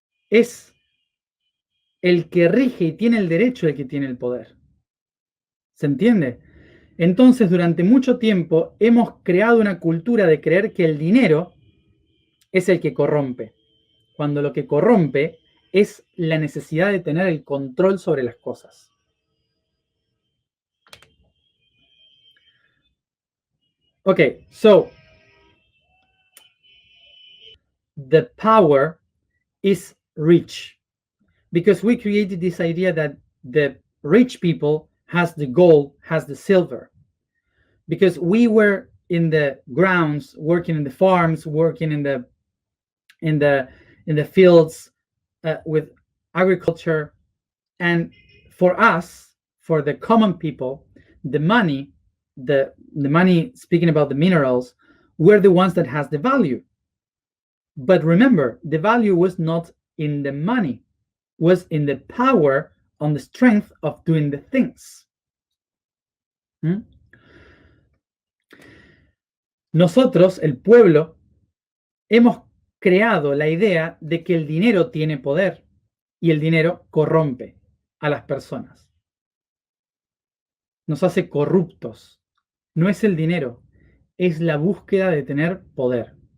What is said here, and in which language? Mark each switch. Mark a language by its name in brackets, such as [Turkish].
[Spanish] Es el que rige y tiene el derecho el que tiene el poder. ¿Se entiende? Entonces, durante mucho tiempo hemos creado una cultura de creer que el dinero es el que corrompe, cuando lo que corrompe es la necesidad de tener el control sobre las cosas. [English] Okay, so the power is rich because we created this idea that the rich people has the gold, has the silver, because we were in the grounds, working in the farms, working in the in the fields with agriculture. And for us, for the common people, the money, the money, speaking about the minerals, were the ones that has the value. But remember, the value was not in the money, was in the power, on the strength of doing the things. [Spanish] Nosotros, el pueblo, hemos creado la idea de que el dinero tiene poder y el dinero corrompe a las personas. Nos hace corruptos. No es el dinero, es la búsqueda de tener poder.